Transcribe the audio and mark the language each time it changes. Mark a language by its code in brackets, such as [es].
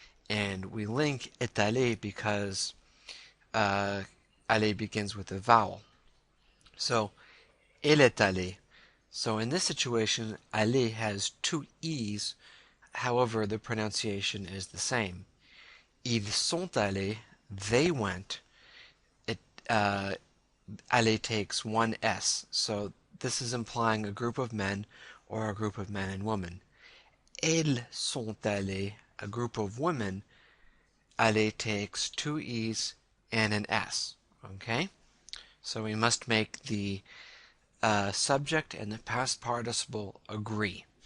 [en] And we link est allé because aller begins with a vowel. [fr] So, elle est allée. [en] So in this situation, aller has two E's, however the pronunciation is the same. [fr] Ils sont allés, [en] they went. Aller takes one S, so this is implying a group of men or a group of men and women. [fr] Elles sont allées, [en] a group of women. Aller takes two E's and an S. Okay, so we must make the subject and the past participle agree.